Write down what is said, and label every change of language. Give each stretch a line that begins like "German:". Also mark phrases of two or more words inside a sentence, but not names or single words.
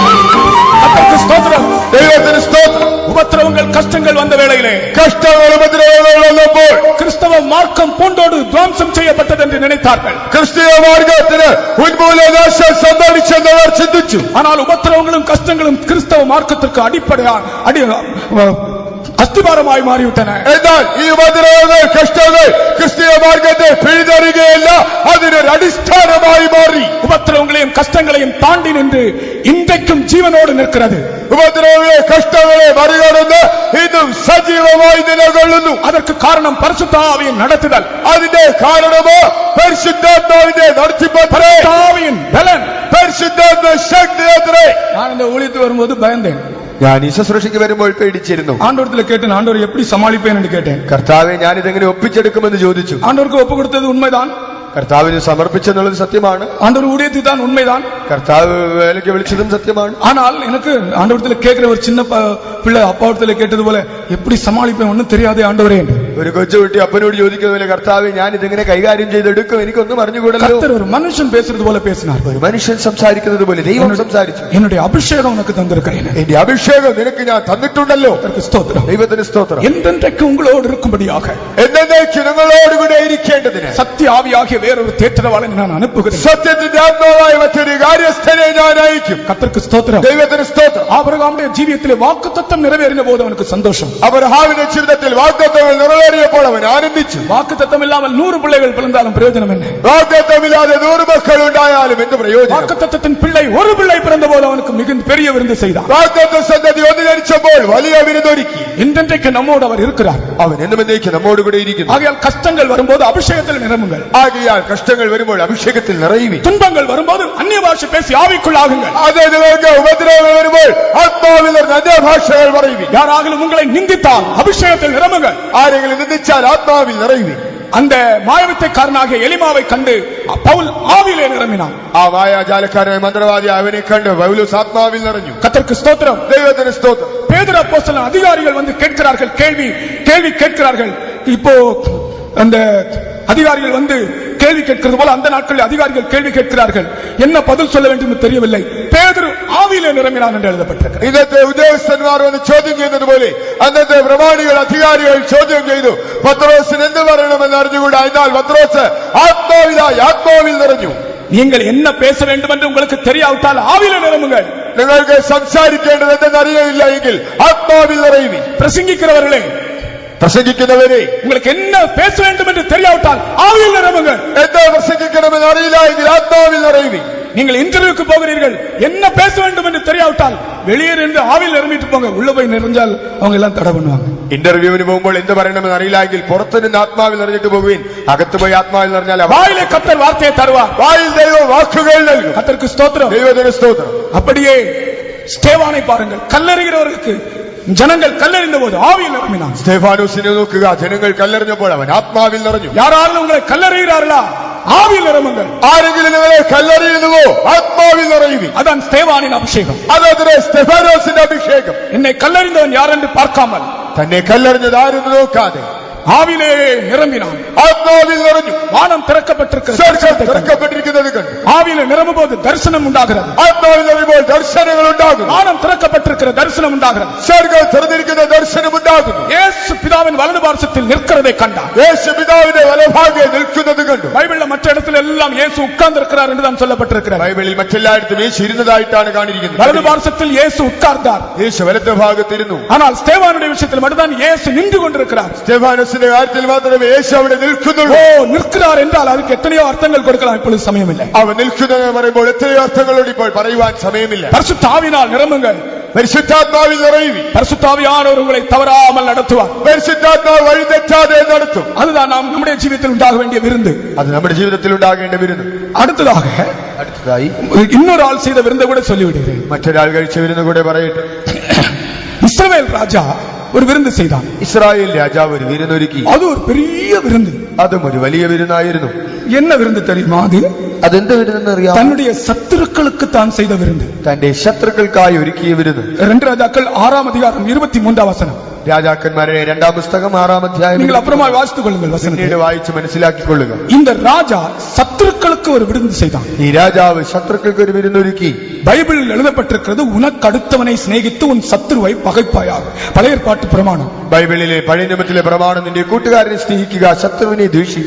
Malayalam: ദൈവത്തിന് സ്തോത്രം.
Tamil: உபத்திரவங்கள் கஷ்டங்கள் வந்த வேளையிலே,
Malayalam: കഷ്ടങ്ങൾ ഉപദ്രവങ്ങൾ വന്നപ്പോൾ
Tamil: கிறிஸ்தவ மார்க்கம் பூண்டோடு துவம்சம் செய்யப்பட்டது என்று நினைத்தார்கள்.
Malayalam: ക്രിസ്തീയ മാർഗത്തിന് ഉന്മൂലനാശം സംഭവിച്ചെന്നവർ ചിന്തിച്ചു.
Tamil: ஆனால் உபத்திரவங்களும் கஷ்டங்களும் கிறிஸ்தவ மார்க்கத்திற்கு அடிப்படையான
Malayalam: അസ്ഥിഭാരമായി മാറിവിട്ടன. എന്നാൽ ഈ ഉപദ്രവങ്ങൾ കഷ്ടങ്ങൾ ക്രിസ്തീയ മാർഗത്തെ പിഴുതെറിയുകയല്ല, അതിനൊരു അടിസ്ഥാനമായി മാറി. ഉപദ്രവങ്ങളെയും കഷ്ടങ്ങളെയും താണ്ടി നിന്ന് ഇன்றைக்கும் ജീവനോട് നിൽക്കുന്നത്. ഉപദ്രവങ്ങളെ കഷ്ടങ്ങളെ മറികടന്ന് ഇന്നും സജീവമായി നിലകൊള്ളുന്നു.
Tamil: அதற்கு காரணம் பரிசுத்தாவியின் நடத்துதல்.
Malayalam: അതിന്റെ കാരണമോ പരിശുദ്ധാത്മാവിന്റെ നടത്തിപ്പിൻ
Tamil: பலன்.
Malayalam: പരിശുദ്ധാത്മ ശക്തി അത്രേ.
Tamil: நான் இந்த ஊழியத்துக்கு வரும்போது பயந்தேன்.
Malayalam: ഞാൻ ഈ ശുശ്രൂഷയ്ക്ക് വരുമ്പോൾ പേടിച്ചിരുന്നു.
Tamil: ஆண்டவரத்துல கேட்டேன், ஆண்டவர் எப்படி சமாளிப்பேன் என்று கேட்டேன்.
Malayalam: കർത്താവെ ഞാൻ ഇതെങ്ങനെ ഒപ്പിച്ചെടുക്കുമെന്ന് ചോദിച്ചു.
Tamil: ஆண்டவருக்கு ஒப்பு கொடுத்தது உண்மைதான்.
Malayalam: കർത്താവിന് സമർപ്പിച്ചെന്നുള്ളത് സത്യമാണ്.
Tamil: ஆண்டவர் ஊழியத்தை தான் உண்மைதான்.
Malayalam: കർത്താവ് വേലയ്ക്ക് വിളിച്ചതും സത്യമാണ്.
Tamil: ஆனால் எனக்கு ஆண்டவரத்துல கேட்கிற ஒரு சின்ன பிள்ளை அப்பாவத்துல கேட்டது போல எப்படி சமாளிப்பேன் ஒன்னும் தெரியாதே ஆண்டவரே.
Malayalam: ഒരു കൊച്ചുകുട്ടി അപ്പനോട് ചോദിക്കുന്ന പോലെ കർത്താവെ ഞാൻ ഇതെങ്ങനെ കൈകാര്യം ചെയ്തെടുക്കും, എനിക്കൊന്നും അറിഞ്ഞുകൂടല്ലോ.
Tamil: கர்த்தர் ஒரு மனுஷன் பேசுறது போல பேசினார்.
Malayalam: ഒരു മനുഷ്യൻ സംസാരിക്കുന്നത് പോലെ ദൈവം സംസാരിച്ചു.
Tamil: என்னுடைய அபிஷேகம் உனக்கு தந்திருக்கிறேன்.
Malayalam: എന്റെ അഭിഷേകം നിനക്ക് ഞാൻ തന്നിട്ടുണ്ടല്ലോ.
Tamil: அதற்கு ஸ்தோத்திரம்.
Malayalam: ദൈവത്തിന് സ്തോത്രം.
Tamil: என்றென்றைக்கு உங்களோடு இருக்கும்படியாக
Malayalam: എന്നേക്കും നിങ്ങളോടുകൂടെ ഇരിക്കേണ്ടതിന്
Tamil: சத்திய ஆவியாகிய வேறொரு தேற்றவாளனை நான் அனுப்புகிறேன்.
Malayalam: സത്യത്തിന്റെ ആത്മാവായ മറ്റൊരു കാര്യസ്ഥനെ ഞാൻ അയക്കും.
Tamil: கர்த்தருக்கு ஸ்தோத்திரம்.
Malayalam: ദൈവത്തിന് സ്തോത്രം.
Tamil: ஆபிரகாமுடைய ஜீவியத்திலே வாக்குத்தத்தம் நிறைவேறின போது அவனுக்கு சந்தோஷம்.
Malayalam: അബ്രഹാമിന്റെ ജീവിതത്തിൽ വാഗ്ദത്തങ്ങൾ നിറവേറിയപ്പോൾ അവൻ ആനന്ദിച്ചു.
Tamil: வாக்குத்தத்தம் இல்லாமல் 100 பிள்ளைகள் பிறந்தாலும் பிரயோஜனம் என்ன?
Malayalam: വാഗ്ദത്തമില്ലാതെ 100 മക്കൾ ഉണ്ടായാലും എന്ത് പ്രയോജനം?
Tamil: வாக்குத்தத்தத்தின் பிள்ளை ஒரு பிள்ளை பிறந்த போது அவனுக்கு மிகுந்த பெரிய விருந்து செய்தான்.
Malayalam: വാഗ്ദത്ത സന്തതി ഒന്ന് ജനിച്ചപ്പോൾ വലിയ വിരുന്നൊരുക്കി.
Tamil: இன்றைக்கு நம்மோடு அவர் இருக்கிறார்.
Malayalam: അവൻ എന്നും എന്നേക്കും നമ്മോട് കൂടെ ഇരിക്കുന്നു.
Tamil: ஆகையால் கஷ்டங்கள் வரும்போது அபிஷேகத்தில் நிரம்புங்கள்.
Malayalam: ആകയാൽ കഷ്ടങ്ങൾ വരുമ്പോൾ അഭിഷേകത്തിൽ നിറയുവി.
Tamil: துன்பங்கள் வரும்போது அந்நிய பாஷை பேசி ஆவிக்குள்ளாகுங்கள்.
Malayalam: അതേ നിങ്ങൾക്ക് ഉപദ്രവങ്ങൾ വരുമ്പോൾ ആത്മാവിൽ അന്യഭാഷകൾ പറയുവി.
Tamil: யாராகிலும் உங்களை நிந்தித்தால் அபிஷேகத்தில் நிரம்புங்கள்.
Malayalam: ആരെങ്കിലും നിന്ദിച്ചാൽ ആത്മാവിൽ നിറയുവി.
Tamil: அந்த மாயவித்தைக்காரனாகிய எலிமாவை கண்டு பவுல் ஆவியிலே நிரம்பினான்.
Malayalam: ആ മായാജാലക്കാരനായ മന്ത്രവാദി അവനെ കണ്ട് പൗലോസ് ആത്മാവിൽ നിറഞ്ഞു.
Tamil: கர்த்தருக்கு ஸ்தோத்திரம்.
Malayalam: ദൈവത്തിന് സ്തോത്രം.
Tamil: பேதுரு அப்போஸ்தலன் அதிகாரிகள் வந்து கேட்கிறார்கள், கேள்வி கேட்கிறார்கள். இப்போ அந்த அதிகாரிகள் வந்து கேள்வி கேட்கிறது போல அந்த நாட்களில் அதிகாரிகள் கேள்வி கேட்கிறார்கள். என்ன பதில் சொல்ல வேண்டும் என்று தெரியவில்லை. பேதுரு ஆவியிலே நிரம்பினான் என்று எழுதப்பட்டிருக்கிறது.
Malayalam: ഇന്നത്തെ ഉദ്യോഗസ്ഥന്മാർ വന്ന് ചോദ്യം ചെയ്യുന്നത് പോലെ അന്നത്തെ പ്രമാണികൾ അധികാരികൾ ചോദ്യം ചെയ്തു. പത്രോസിന് എന്ത് പറയണമെന്ന് അറിഞ്ഞുകൂടാ. എന്നാൽ പത്രോസ് ആത്മാവിൽ നിറഞ്ഞു.
Tamil: நீங்கள் என்ன பேச வேண்டும் என்று உங்களுக்கு தெரியாவிட்டால் ஆவியிலே நிரம்புங்கள்.
Malayalam: നിങ്ങൾക്ക് സംസാരിക്കേണ്ടത് എന്തെന്ന് അറിയില്ല എങ്കിൽ ആത്മാവിൽ നിറയുവി.
Tamil: பிரசங்கிக்கிறவர்களே,
Malayalam: പ്രസംഗിക്കുന്നവരെ,
Tamil: உங்களுக்கு என்ன பேச வேண்டும் என்று தெரியாவிட்டால் ஆவியில் நிரம்புங்கள்.
Malayalam: എന്താ പ്രസംഗിക്കണമെന്ന് അറിയില്ല എങ്കിൽ ആത്മാവിൽ നിറയുവി.
Tamil: நீங்கள் இன்டர்வியூக்கு போகிறீர்கள், என்ன பேச வேண்டும் என்று தெரியாவிட்டால் வெளியே இருந்து ஆவியில் நிரம்பிட்டு போங்க. உள்ள போய் நிறைஞ்சால் அவங்க எல்லாம் தடை பண்ணுவாங்க.
Malayalam: ഇന്റർവ്യൂവിന് പോകുമ്പോൾ എന്ത് പറയണമെന്ന് അറിയില്ല എങ്കിൽ പുറത്തു നിന്ന് ആത്മാവിൽ നിറഞ്ഞിട്ട് പോകുവീൻ. അകത്ത് പോയി ആത്മാവിൽ നിറഞ്ഞാൽ
Tamil: வாயிலே கர்த்தர் வார்த்தையை தருவார்.
Malayalam: വായിൽ ദൈവം വാക്കുകൾ നൽകും.
Tamil: கர்த்தருக்கு ஸ்தோத்திரம்.
Malayalam: ദൈവത്തിന് സ്തോത്രം.
Tamil: அப்படியே ஸ்தேவானை பாருங்கள். கல்லெறிகிறவர்களுக்கு ஜனங்கள் கல்லெறிந்த போது ஆவியில் நிரம்பினான்.
Malayalam: സ്തേഫാനോസിനെ നോക്കുക. ജനങ്ങൾ കല്ലെറിഞ്ഞപ്പോൾ അവൻ ആത്മാവിൽ നിറഞ്ഞു.
Tamil: யாராலும் உங்களை கல்லெறிகிறார்களா? ஆவியில் நிரம்புங்கள்.
Malayalam: ആരെങ്കിലും നിങ്ങളെ കല്ലെറിയുന്നുവോ ആത്മാവിൽ നിറയുവി.
Tamil: அதான் ஸ்தேவானின் அபிஷேகம்.
Malayalam: അതതിന് സ്തെഫാനോസിന്റെ അഭിഷേകം.
Tamil: என்னை கல்லெறிந்தவன் யார் என்று பார்க்காமல்
Malayalam: തന്നെ കല്ലെറിഞ്ഞത് ആരെന്ന് നോക്കാതെ
Tamil: ஆவிலே நிரம்பினான்.
Malayalam: ആത്മാവിൽ നിറഞ്ഞു.
Tamil: வானம் திறக்கப்பட்டிருக்கிறது.
Malayalam: തിരക്കപ്പെട്ടിരിക്കുന്നത് കണ്ടു.
Tamil: ஆவியில நிரம்பும் போது தரிசனம் உண்டாகிறது.
Malayalam: ആത്മാവിൽ നിറയുമ്പോൾ ദർശനങ്ങൾ ഉണ്ടാകുന്നു.
Tamil: வானம் திறக்கப்பட்டிருக்கிற தரிசனம் உண்டாகிறது.
Malayalam: സ്വർഗ്ഗം തുറന്നിരിക്കുന്ന ദർശനം ഉണ്ടാകുന്നു.
Tamil: இயேசு பிதாவின் வலது பார்சத்தில் நிற்கிறதை கண்டார்.
Malayalam: യേശു പിതാവിന്റെ വലഭാഗെ നിൽക്കുന്നത് കണ്ടു.
Tamil: பைபிள்ல மற்ற இடத்துல எல்லாம் இயேசு உட்கார்ந்து இருக்கிறார் என்று தான் சொல்லப்பட்டிருக்கிறது.
Malayalam: ബൈബിളിൽ മറ്റെല്ലായിടത്തും യേശു ഇരുന്നതായിട്ടാണ് കാണിയിരിക്കുന്നത്.
Tamil: வலது பார்சத்தில் இயேசு உட்கார்ந்தார்.
Malayalam: യേശു വലത്തെ ഭാഗത്തിരുന്നു.
Tamil: ஆனால் ஸ்தேவானுடைய விஷயத்தில் மட்டும்தான் இயேசு நின்று கொண்டிருக்கிறார்.
Malayalam: സ്തെഫാനോസിന്റെ കാര്യത്തിൽ മാത്രമേ യേശു അവിടെ നിൽക്കുന്നുള്ളൂ.
Tamil: ஓ, நிற்கிறார் என்றால் அதுக்கு எத்தனையோ அர்த்தங்கள் கொடுக்கலாம். இப்பொழுது സമയം இல்லை.
Malayalam: അവൻ നിൽക്കുന്നത് പറയുമ്പോൾ എത്രയോ അർത്ഥങ്ങളോട് ഇപ്പോൾ പറയുവാൻ സമയമില്ല.
Tamil: பரிசுத்த ஆவியினால் நிரம்புங்கள்.
Malayalam: പരിശുദ്ധാത്മാവിൽ നിറയുവി.
Tamil: பரிசுத்த ஆவியானவர் உங்களை தவறாமல் நடத்துவார்.
Malayalam: പരിശുദ്ധാത്മാവ് വഴി തെറ്റാതെ നടത്തും.
Tamil: அதுதான் நாம் நம்முடைய ஜீவிதத்தில் உண்டாக வேண்டிய விருந்து.
Malayalam: അത് നമ്മുടെ ജീവിതത്തിൽ ഉണ്ടാകേണ്ട വിരുന്ന്.
Tamil: அடுத்ததாയി இன்னொரு ஆள் செய்த விருந்தை கூட சொல்லிவிடுகிறேன்.
Malayalam: മറ്റൊരാൾ കഴിച്ച വിരുന്ന് കൂടെ പറയട്ടെ.
Tamil: இஸ்ரவேல் ராஜா ஒரு விருந்து செய்தான்.
Malayalam: ഇസ്രായേൽ രാജാവ് ഒരു വിരുന്നൊരുക്കി.
Tamil: அது ஒரு பெரிய விருந்து.
Malayalam: അതും ഒരു വലിയ വിരുന്നായിരുന്നു.
Tamil: என்ன விருந்து தெரியுமா? அது
Malayalam: അതെന്ത് വിരുന്നെന്ന് അറിയാം?
Tamil: தன்னுடைய சத்துருக்களுக்கு தான் செய்த விருந்து.
Malayalam: തന്റെ ശത്രുക്കൾക്കായി ഒരുക്കിയ വിരുന്ന്.
Tamil: 2 ராஜாக்கள் 6ஆம் அதிகாரம் 23ஆம் வசனம்.
Malayalam: രാജാക്കന്മാരുടെ 2-ാം പുസ്തകം 6-ാം അധ്യായം.
Tamil: நீங்கள் அப்புறமா வாசித்துக் கொள்ளுங்கள் வசனத்தை.
Malayalam: പിന്നീട് വായിച്ച് മനസ്സിലാക്കിക്കൊള്ളുക.
Tamil: இந்த ராஜா சத்துருக்களுக்கு ஒரு விருந்து செய்தான்.
Malayalam: ഈ രാജാവ് ശത്രുക്കൾക്ക് ഒരു വിരുന്നൊരുക്കി.
Tamil: பைபிளில் எழுதப்பட்டிருக்கிறது, உனக்கு அடுத்தவனை சிநேகித்து உன் சத்துருவை பகைப்பாயாக. பழைய ஏற்பாட்டு பிரமாணம்.
Malayalam: ബൈബിളിലെ പഴയ നിയമത്തിലെ പ്രമാണം നിന്റെ കൂട്ടുകാരനെ സ്നേഹിക്കുക, ശത്രുവിനെ ദ്വേഷിക്കുക.